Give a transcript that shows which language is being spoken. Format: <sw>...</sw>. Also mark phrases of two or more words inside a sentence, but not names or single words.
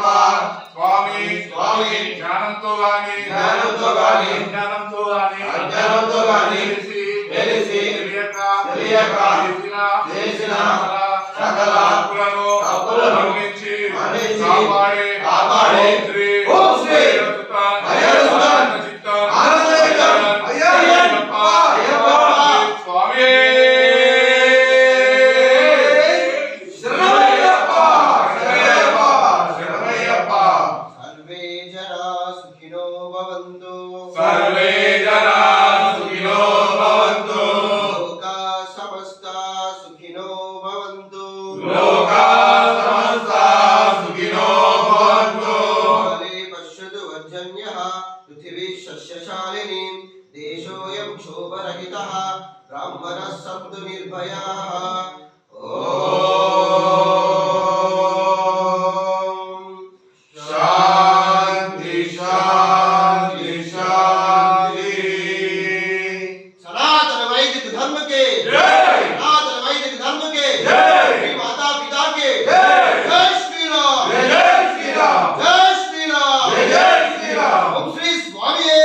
<te>స్వామి స్వామి జ్ఞానంతో గాని అజ్ఞానంతో గాని తెలిసి తెలియక చేసిన సకల తప్పులను మన్నించి కాపాడే ఓం శ్రీ అయ్యప్ప స్వామి శరణమయ్యప్ప. శరణమయ్యప్ప.</te> <sa>సర్వే జనా సుఖినో భవంతు. సర్వే జనా సుఖినో భవంతు. లోకా సమస్తా సుఖినో భవంతు. లోకా సమస్తా సుఖినో భవంతు. కాలే పశ్యతు వర్జన్యః పృథివీ సస్యశాలినీ దేశోऽयं క్షోభరహితः బ్రాహ్మణः సంతు నిర్భయాः. ఓం శాంతి శాంతి శాంతి.</sa> <hi>सनातन वैदिक धर्म के जय. सनातन वैदिक धर्म के जय. श्री माता पिता के जय. जय श्री राम. जय जय श्री राम. जय श्री राम. जय जय श्री राम. ओम श्री स्वामी.</hi>